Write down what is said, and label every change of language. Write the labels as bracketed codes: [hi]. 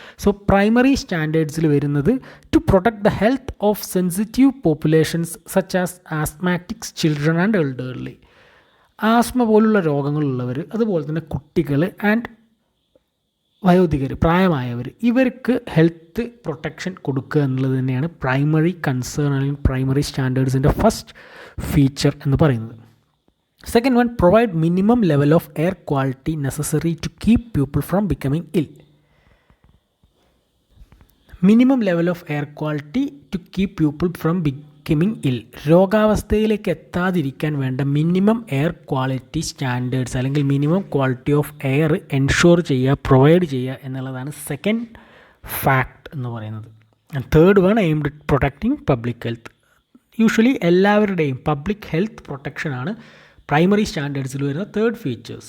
[en] So primary സ്റ്റാൻഡേർഡ്സിൽ വരുന്നത് to protect the health of sensitive populations such as asthmatics, children and elderly. [ml] Asthma പോലുള്ള രോഗങ്ങളുള്ളവർ, അതുപോലെ തന്നെ കുട്ടികൾ ആൻഡ് വയോധികർ, പ്രായമായവർ, ഇവർക്ക് ഹെൽത്ത് പ്രൊട്ടക്ഷൻ കൊടുക്കുക എന്നുള്ളത് തന്നെയാണ് പ്രൈമറി കൺസേൺ അല്ലെങ്കിൽ പ്രൈമറി സ്റ്റാൻഡേർഡ്സിൻ്റെ ഫസ്റ്റ് ഫീച്ചർ എന്ന് പറയുന്നത്. [en] Second one, provide minimum level of air quality necessary to keep people from becoming ill. Minimum level of air quality to keep people from becoming ill. [ml] രോഗാവസ്ഥയിലേക്ക് എത്താതിരിക്കാൻ വേണ്ട minimum air quality standards അല്ലെങ്കിൽ minimum quality of air ensure ചെയ്യുക, provide ചെയ്യുക എന്നുള്ളതാണ് second fact എന്ന് പറയുന്നത്. [en] And third one, aimed at protecting public health. [ml] Usually എല്ലാവരുടെയും public health പ്രൊട്ടക്ഷനാണ് primary സ്റ്റാൻഡേർഡ്സിൽ വരുന്ന third features.